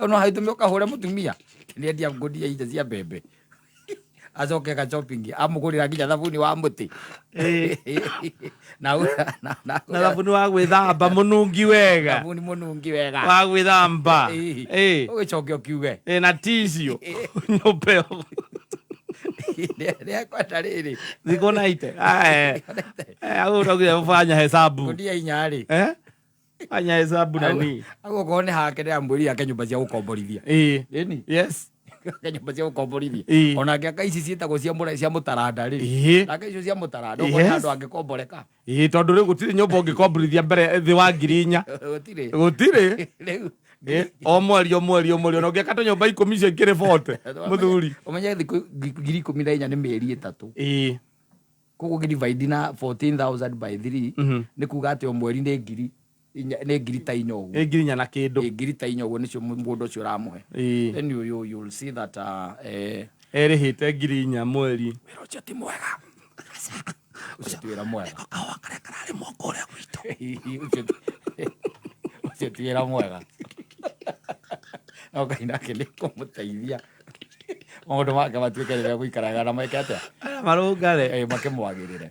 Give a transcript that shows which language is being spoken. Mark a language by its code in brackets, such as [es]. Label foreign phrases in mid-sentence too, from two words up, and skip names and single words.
[ki] no haitume ukahure mutumia ni endia ngũnia icio cia mbembe acoke ga shopping amugurira nginya thabuni wa muti na thabuni wa gwĩthamba mũnungi wega thabuni mũnungi wega wa gwĩthamba ũgĩcoke ũkiuge na tissue nyũmbe kwenda rĩrĩ thikũ na ite au nogire [sw] fanya hesabu [ki] ngũnia 4 rĩ [sw] fanya hesabu nani [ki] agokorwo nĩ hake ndĩramwĩrire ake nyũmba cia gũkomborithia yes nyũmba cia gũkomborithia onake aka ici ciĩtagwo cia mũtaranda rĩ nake icio cia mũtaranda ũkona andũ angĩkomboreka tondũ rĩu gũtirĩ nyũmba ũngĩkomborithia mbere thĩ wa 4,000 gũtirĩ rĩu o mweri ona ũngĩaka tũnyũmba 10 cio ikĩrĩ 40 mũthuri ũmenye thikũ 14 nĩ mĩeri 3 koguo ngĩdivaidi na 14,000 by 3 nĩ kuga atĩ o mweri nĩ ngiri ta 4 ũguo ngiri nya na kĩndũ ngiri ta 4 ũguo nĩcio mũndũ ũcio ũramũhe [en] then you will see that [ki] erĩhĩte ngiri 4 mweri wĩra ũcio ti mwega ũcio ti wĩra mwega kahũa karĩa kararĩ mwaka ũrĩa gwitũ ũcio ti wĩra mwega no Ngai nake nĩ kũmũteithia maũndũ make matuĩke rĩrĩa gũikaraga na meke atĩa